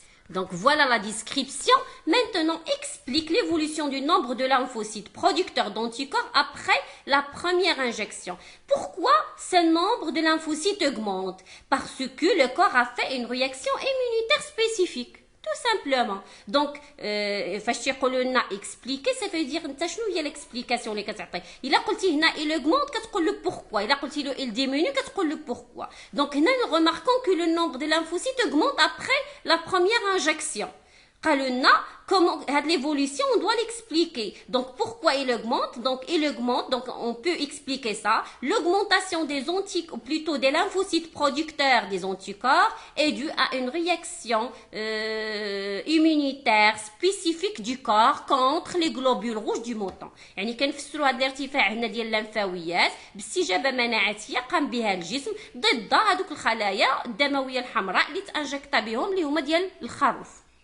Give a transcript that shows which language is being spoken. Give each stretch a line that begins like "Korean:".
French: Donc voilà la description. Maintenant, explique l'évolution du nombre de lymphocytes producteurs d'anticorps après la première injection. Pourquoi ce nombre de lymphocytes augmente? Parce que le corps a fait une réaction immunitaire spécifique. Tout simplement.
Arabic: Donc, فاش تيقولوا لنا expliquer,
French: ça veut dire
Arabic: انت شنو هي l'explication اللي كتعطي. الا قلتي هنا
French: il augmente
Arabic: كتقول له pourquoi. الا قلتي له
French: il diminue
Arabic: كتقول له pourquoi.
French: Donc هنا nous remarquons que le nombre de lymphocytes augmente après la première injection.
Arabic: قالوا لنا
French: comment l'évolution on doit l'expliquer. Donc pourquoi il augmente? Donc on peut expliquer ça. L'augmentation des anticorps, ou plutôt des lymphocytes producteurs des anticorps est due à une réaction immunitaire spécifique du corps contre les globules rouges du mouton.
Arabic: يعني كنفسروا هذا الارتفاع هنا ديال الليمفاويات باستجابه مناعتيه قام بها الجسم ضد هذوك الخلايا الدمويه الحمراء اللي تانجكتا بهم اللي هما ديال الخروف.